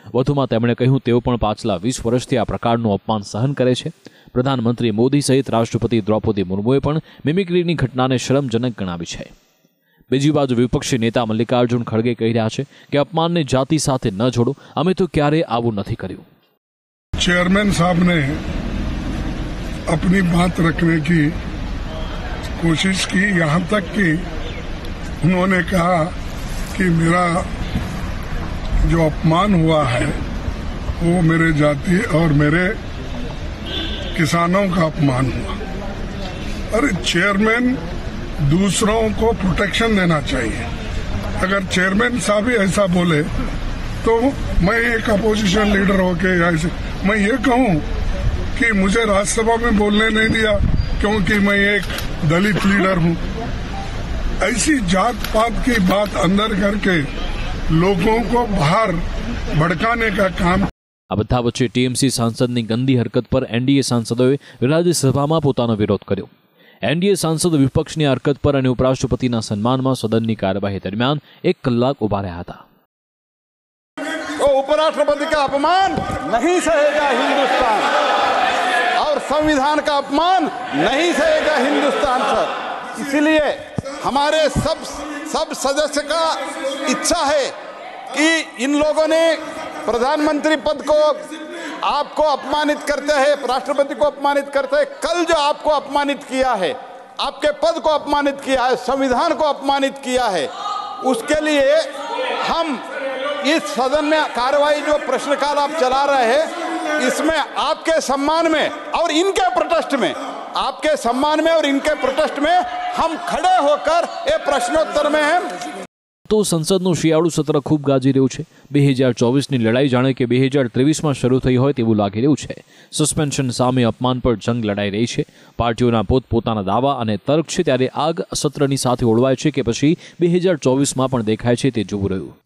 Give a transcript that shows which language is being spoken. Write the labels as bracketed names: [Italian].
[Gujarati] વધુમાં તેમણે કહ્યું તેઓ પણ પાછલા 20 વર્ષથી આ પ્રકારનું અપમાન સહન કરે છે. પ્રધાનમંત્રી મોદી સહિત રાષ્ટ્રપતિ દ્રૌપદી મુર્મુએ પણ મિમિક્રીની ઘટનાને શરમજનક ગણાવી છે. બીજી બાજુ વિપક્ષી નેતા મલ્લિકાર્જુન ખડગે કહી રહ્યા છે કે અપમાનને જાતિ સાથે ન જોડો, અમે તો ક્યારે આવું નથી કર્યું. [Hindi] चेयरमैन साहब ने अपनी बात रखने की कोशिश की, यहाँ तक कि उन्होंने कहा कि मेरा जो अपमान हुआ है वो मेरे जाति और मेरे किसानों का अपमान हुआ. अरे चेयरमैन दूसरों को प्रोटेक्शन देना चाहिए. अगर चेयरमैन साहब ही ऐसा बोले तो मैं एक अपोजिशन लीडर होके ऐसे मैं ये कहूं कि मुझे राज्यसभा में बोलने नहीं दिया क्योंकि मैं एक दलित लीडर हूं. ऐसी जात पात की बात अंदर करके लोगों को बाहर भड़काने का काम. [Gujarati] આ બધા વચ્ચે ટીએમસી સાંસદની ગંદી હરકત પર એનડીએ સાંસદોએ રાજ્યસભામાં પોતાનો વિરોધ કર્યો. એનડીએ સાંસદો વિપક્ષની હરકત પર અને ઉપરાષ્ટ્રપતિના સન્માનમાં સદનની કાર્યવાહી દરમિયાન 1 કલાક ઉભા રહ્યા હતા. [Hindi] तो उपराष्ट्रपति का अपमान नहीं सहेगा हिंदुस्तान और संविधान का अपमान नहीं सहेगा हिंदुस्तान सर. इसलिए हमारे सब सदस्य का इच्छा है कि इन लोगों ने प्रधानमंत्री पद को आपको अपमानित करते हैं, राष्ट्रपति को अपमानित करते हैं. कल जो आपको अपमानित किया है, आपके पद को अपमानित किया है, संविधान को अपमानित किया है, उसके लिए हम इस सदन में कार्यवाही जो प्रश्नकाल आप चला रहे हैं इसमें आपके सम्मान में और इनके प्रोटेस्ट में, आपके सम्मान में और इनके प्रोटेस्ट में हम खड़े होकर ये प्रश्नोत्तर में हैं. [Gujarati] તો સંસદનું શિયાળુ સત્ર ખૂબ ગાજી રહ્યું છે. 2024ની લડાઈ જાણે કે 2023માં શરૂ થઈ હોય તેવું લાગી રહ્યું છે. સસ્પેન્શન સામે અપમાન પર જંગ લડાઈ રહી છે. પાર્ટીઓના પોતપોતાના દાવા અને તર્ક છે, ત્યારે આગ સત્રની સાથે ઓળવાય છે કે પછી 2024માં પણ દેખાય છે તે જોવું રહ્યું.